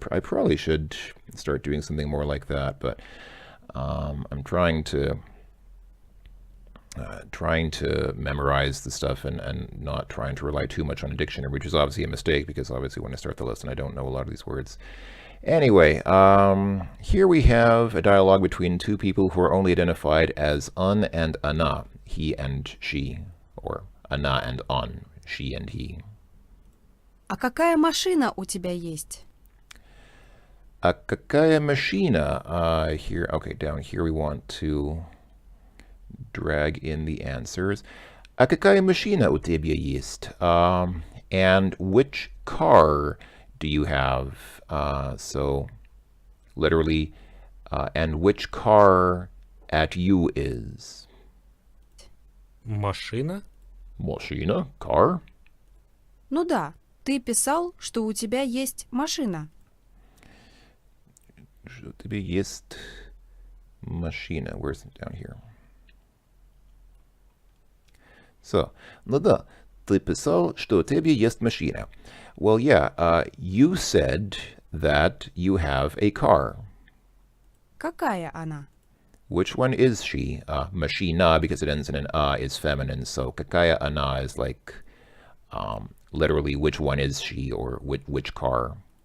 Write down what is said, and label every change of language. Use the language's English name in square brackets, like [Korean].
[English] I probably should start doing something more like that, but I'm trying to memorize the stuff and not trying to rely too much on a dictionary, which is obviously a mistake because obviously when I start the lesson I don't know a lot of these words. Anyway, here we have a dialogue between two people who are only identified as un and ana, he and she, or ana and on, she and he. [Russian] А какая машина у тебя есть? А какая машина? [English] Here, okay, down here we want to drag in the answers. [Russian] А какая машина у тебя есть? [English] And which car do you have? So, literally, and which car at you is? [Russian] Машина? Машина? [English] Car? [Russian] Ну да, ты писал, что у тебя есть машина. Что у тебя есть машина? [English] Where's it down here? [Russian] So, ну да, ты писал, что у тебя есть машина. [English] Well, yeah, you said that you have a car. [Russian] Какая она? [English] Which one is she? Machina, because it ends in an is feminine. So [Russian] какая она [English] is like literally which one is she or which car.